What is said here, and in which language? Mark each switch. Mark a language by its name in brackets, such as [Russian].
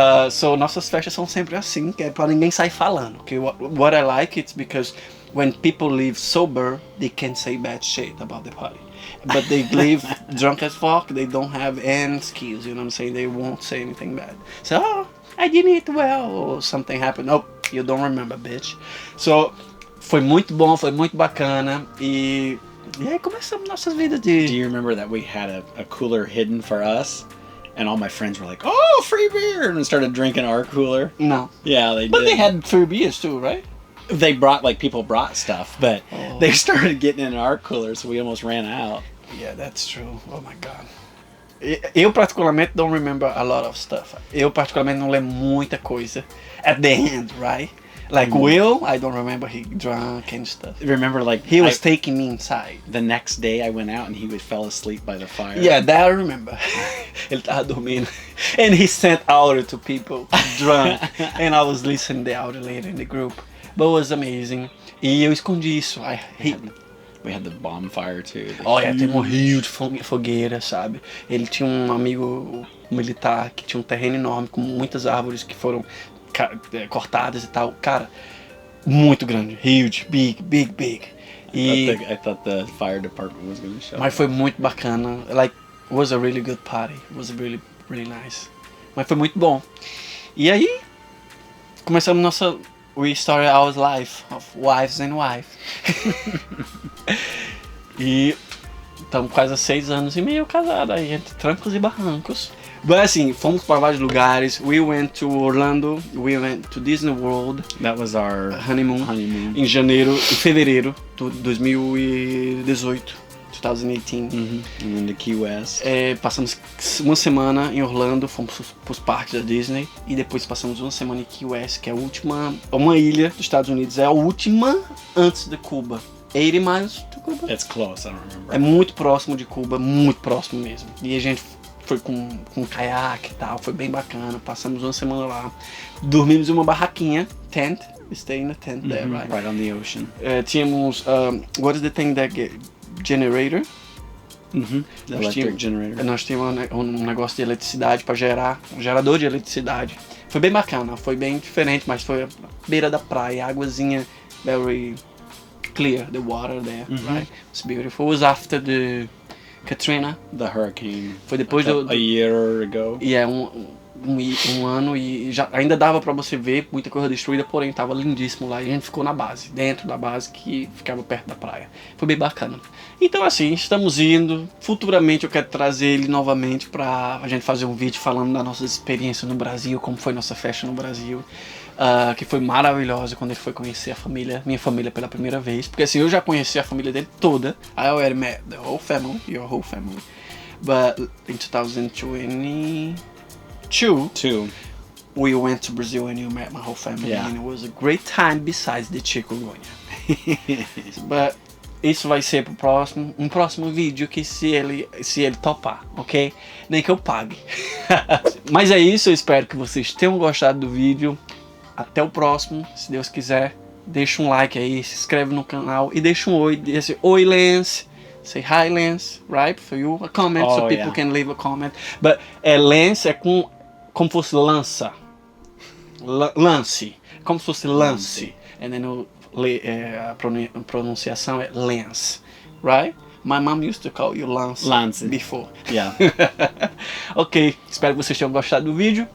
[Portuguese] So nossas festas são sempre assim, que é pra ninguém sair falando. [English] Que what I like it's because when people leave sober, they can't say bad shit about the party. But they leave drunk as fuck, they don't have any skills, you know what I'm saying? They won't say anything bad. So, oh, I didn't eat well, or something happened. Oh, you don't remember, bitch. [Portuguese] So, foi muito bom, foi muito bacana. E aí começamos nossas vidas de... [English] Do you remember that we had a cooler hidden for us? And all my friends were like, oh, free beer! And started drinking our cooler. No. Yeah, they did. But they had free beers too, right? They brought, like, people brought stuff, but they started getting in our cooler, so we almost ran out. Yeah, that's true. Oh my God. [Portuguese] Eu particularmente [English] don't remember a lot of stuff. [Portuguese] Eu particularmente não lembro muita coisa. [English] At the end, right? Like Will, I don't remember he drunk and stuff. Remember, like, he was taking me inside. The next day I went out and he fell asleep by the fire. Yeah, that I remember. [Portuguese] Ele tava dormindo. [English] And he sent audio to people drunk. And I was listening to the audio later in the group. But it was amazing. [Portuguese] E eu escondi isso. [English] We had the bonfire too. [Portuguese] Tem um rio de fogueira, sabe? Ele tinha um amigo militar que tinha um terreno enorme com muitas árvores que foram cortadas e tal. Cara, muito grande. [English] Huge, big. I thought the fire department was going to show. [Portuguese] Mas foi muito bacana. [English] Like, it was a really good party. It was really, really nice. [Portuguese] Mas foi muito bom. E aí, começamos nossa... [English] We started our life of wives and wife. [Portuguese] E estamos quase há 6 anos e meio casados aí, entre trancos e barrancos. Mas assim, fomos para vários lugares. [English] We went to Orlando, we went to Disney World. That was our honeymoon. [Portuguese] Em fevereiro de 2018. 2018. [English] And then the Key West. [Portuguese] Passamos uma semana em Orlando, fomos para os parques da Disney e depois passamos uma semana em Key West, que é a última, uma ilha dos Estados Unidos, é a última antes de Cuba. [English] 80 miles to Cuba? It's close, I don't remember. [Portuguese] É muito próximo de Cuba, muito próximo mesmo. E a gente foi com caiaque e tal, foi bem bacana, passamos uma semana lá. Dormimos em uma barraquinha, [English] tent, we stay in a tent there, right? Right on the ocean. Tínhamos, what is the thing that generator. Electric generator. [Portuguese] Nós tínhamos um negócio de eletricidade para gerar, um gerador de eletricidade. Foi bem bacana, foi bem diferente, mas foi à beira da praia, águazinha [English] very clear, the water there, right? It's beautiful. It was after the Katrina. The hurricane. [Portuguese] Foi depois [English] a year ago. [Portuguese] Yeah, um ano e já ainda dava pra você ver muita coisa destruída, porém tava lindíssimo lá e a gente ficou na base, dentro da base que ficava perto da praia. Foi bem bacana. Então assim, estamos indo, futuramente eu quero trazer ele novamente pra a gente fazer um vídeo falando das nossas experiências no Brasil, como foi nossa festa no Brasil, que foi maravilhosa quando ele foi conhecer a família, minha família pela primeira vez, porque assim, eu já conheci a família dele toda, [English] I already met the whole family, your whole family, but in 2022, we went to Brazil and you met my whole family, and it was a great time besides the chikungunya. [Portuguese] But isso vai ser pro um próximo vídeo que se ele topar, ok? Nem que eu pague. Mas é isso, eu espero que vocês tenham gostado do vídeo. Até o próximo, se Deus quiser. Deixa um like aí, se inscreve no canal e deixa um oi, diz oi Lance. [English] Say hi Lance, right? For you, a comment, so people can leave a comment. [Portuguese] But Lance é como fosse lança. Lance. Como se fosse lance. [English] And then [Portuguese] a pronunciação é Lance. [English] Right? My mom used to call you Lance before. Yeah. [Portuguese] Ok, espero que vocês tenham gostado do vídeo.